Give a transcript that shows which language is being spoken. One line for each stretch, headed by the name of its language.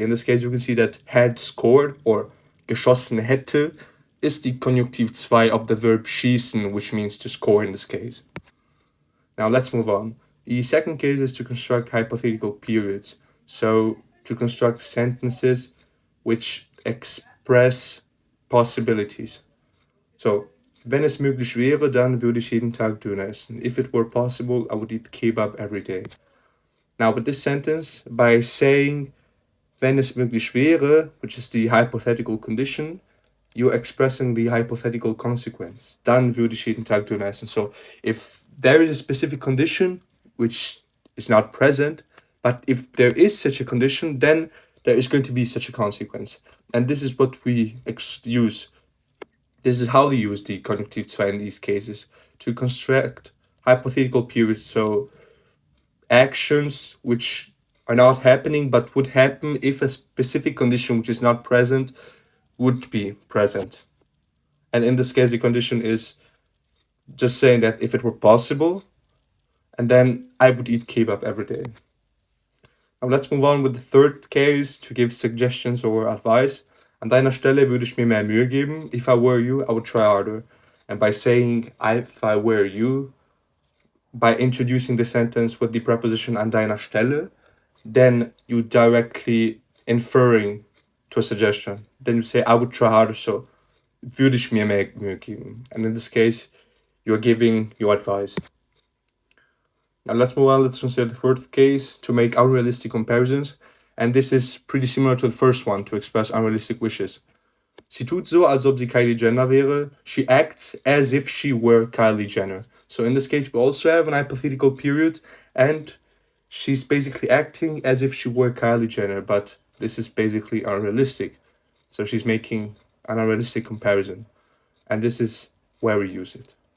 English: In this case, you can see that had scored or
German: geschossen hätte
English: is the Konjunktiv II of the verb schießen, which means to score in this case. Now let's move on. The second case is to construct hypothetical periods. So to construct sentences which express possibilities.
German: So, wenn es möglich wäre, dann würde ich jeden Tag Döner essen.
English: If it were possible, I would eat kebab every day. Now, with this sentence, by saying
German: wenn es möglich wäre,
English: which is the hypothetical condition, you're expressing the hypothetical consequence.
German: Dann würde ich jeden Tag Döner essen.
English: So, if there is a specific condition which is not present, but if there is such a condition, then there is going to be such a consequence. And this is what we use. This is how they use the Konjunktiv II in these cases, to construct hypothetical periods, so actions which are not happening but would happen if a specific condition which is not present would be present. And in this case, the condition is just saying that if it were possible, and then I would eat kebab every day. Now let's move on with the third case, to give suggestions or advice.
German: An deiner Stelle würde ich mir mehr Mühe geben.
English: If I were you, I would try harder. And by saying if I were you, by introducing the sentence with the preposition
German: an deiner Stelle,
English: then you directly inferring to a suggestion. Then you say I would try harder, so
German: würde ich mir mehr Mühe geben.
English: And in this case, you're giving your advice. Now let's move on, let's consider the fourth case, to make unrealistic comparisons. And this is pretty similar to the first one, to express unrealistic wishes.
German: Sie tut so, als ob sie Kylie Jenner wäre.
English: She acts as if she were Kylie Jenner. So in this case, we also have an hypothetical period, and she's basically acting as if she were Kylie Jenner, but this is basically unrealistic. So she's making an unrealistic comparison. And this is where we use it.